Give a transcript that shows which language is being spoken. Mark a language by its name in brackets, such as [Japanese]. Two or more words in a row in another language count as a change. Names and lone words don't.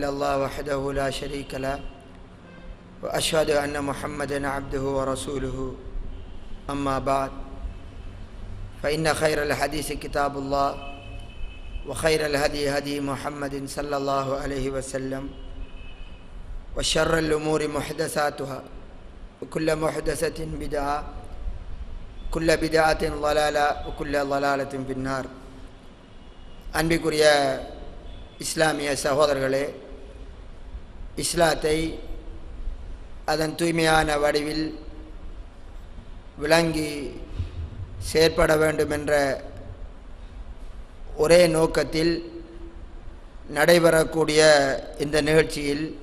[Arabic] الله وحده لا شريك له وأشهد أن محمدا عبده ورسوله أما بعد فإن خير الحديث كتاب الله وخير الهدي هدي محمد صلى الله عليه وسلم وشر الأمور محدثاتها وكل محدثة بدعة كل بدعة ضلالة وكل ضلالة في النار. [Tamil] அன்பிற்குரிய இஸ்லாமிய சகோதரர்களே, இஸ்லாத்தை அதன் தூய்மையான வடிவில் விளங்கி செயற்பட வேண்டும் என்ற ஒரே நோக்கத்தில் நடைபெறக்கூடிய இந்த நிகழ்ச்சியில்